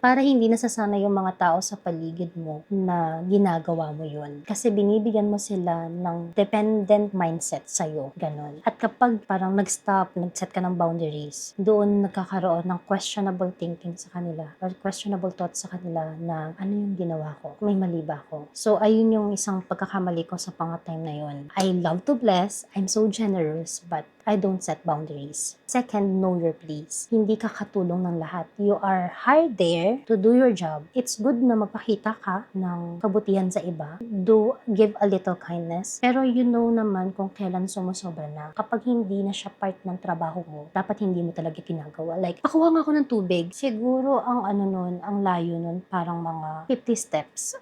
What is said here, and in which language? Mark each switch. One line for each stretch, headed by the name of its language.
Filipino: Para hindi nasasana yung mga tao sa paligid mo na ginagawa mo yun. Kasi binibigyan mo sila ng dependent mindset sa'yo. sa'yo. Ganon. At kapag parang nag-stop, nag-set ka ng boundaries, doon nagkakaroon ng questionable thinking sa kanila or questionable thoughts sa kanila na ano yung ginawa ko? May mali ba ako? So, ayun yung isang pagkakamali ko sa mga time na yun.
English: I love to bless, I'm so generous, but I don't set boundaries. Second, know your place.
Filipino: Hindi ka katulong ng lahat.
English: You are hired there to do your job. It's good
Filipino: na magpakita ka ng kabutihan sa iba.
English: Give a little kindness. Pero you know
Filipino: naman kung kailan sumusobra na. Kapag hindi na siya part ng trabaho mo, dapat hindi mo talaga ginagawa. Like, pakuha nga ako ng tubig. Siguro ang ang layo nun, parang mga 50 steps.